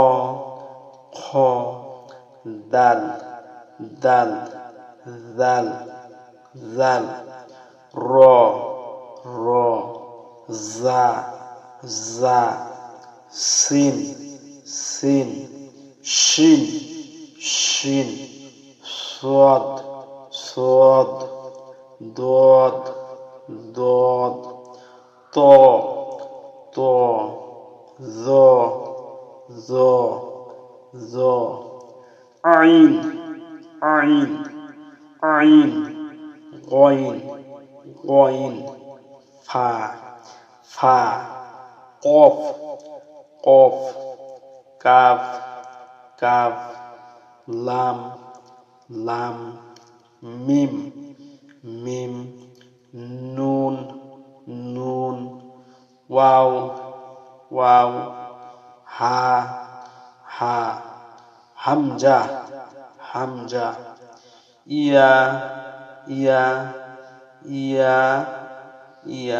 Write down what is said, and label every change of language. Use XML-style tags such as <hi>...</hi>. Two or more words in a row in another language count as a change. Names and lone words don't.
<ar>خ، دال دال دال ذال، را را، زا زا, سين سين، شين شين, صاد صاد، ضاد ضاد، طا طا، ظا ظا ظا، عين عين عين، غين غين، فا فا، قاف قاف، كاف كاف، لام لام، ميم ميم, نون نون، واو واو، ها ها، همزة همزة, يا يا يا يا.</ar>